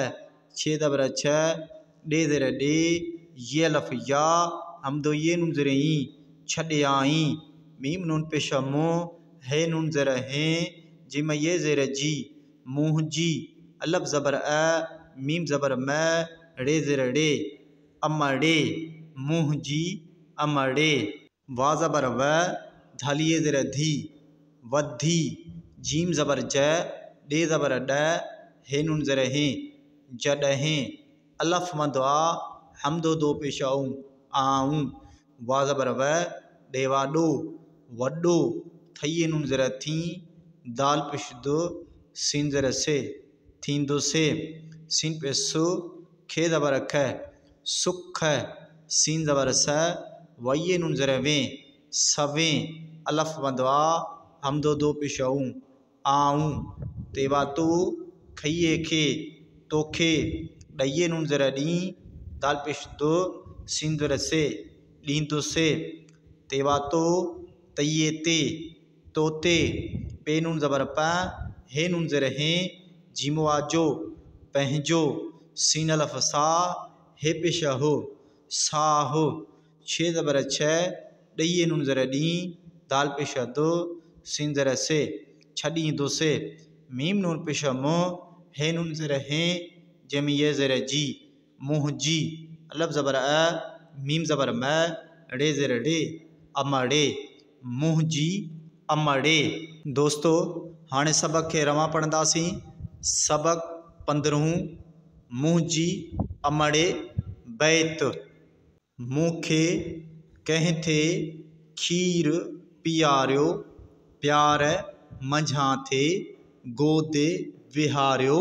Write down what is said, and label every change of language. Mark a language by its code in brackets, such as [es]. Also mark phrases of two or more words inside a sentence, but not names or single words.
[sd] छे ज़बर छ, डे ज़र डे, ये अलिफ या, हमदो ये नून ज़रई, छड़याई। मीम नून पेश मु, हे नून ज़र हैं, जिम ये ज़र जी, मुहजी। अलफ ज़बर अ, मीम ज़बर म, रे ज़र रे, अमड़े। मुहजी, अमड़े। वा ज़बर व, धालिए ज़र धी, वधी। जीम ज़बर ज, डे ज़बर ड, हे नून ज़र हैं, जडहें। अलफ मद आ, हमदो दो पेश आऊँ, आऊँ। वा ज़बर व, डे वा डो, वडो। थये नून ज़र थी, दाल पेश दो, सीन ज़र से, थींदो से। सीन पे सु, खे ज़बर ख, सुख। सीन ज़बर स, वये नून ज़र वे, सवें। अलफ मद आ, हमदो दो पेश आऊँ, आऊँ। तेवा तो, खये खे, तोखे। डये नून ज़र डी, दाल पेश दो, सीन ज़र से, लींदो से। तेवा तो, तये ते, तोते। पे नून ज़बर प, हे नून ज़र हैं, जिम वा जो, पहजो। सीन अलिफ सा, हे पेश हो, साहो। छे ज़बर छ, डये नून ज़र डी, दाल पेश दो, सीन ज़र से, छड़ी दो से। मीम नून पेश मु, हे नून ज़र हैं, जिम ये ज़र जी, मुहजी। अलफ ज़बर अ, मीम ज़बर म, रे ज़र रे, अमड़े। मुहजी, अमड़े। दोस्तों हाणे सबक खे रवां पढ़ंदासीं। सबक 15 मुहजी, अमड़े, बैत। मूंखे, कंहिं थे, खीर पियारियो, प्यार मंझां थे, गोद विहारियो।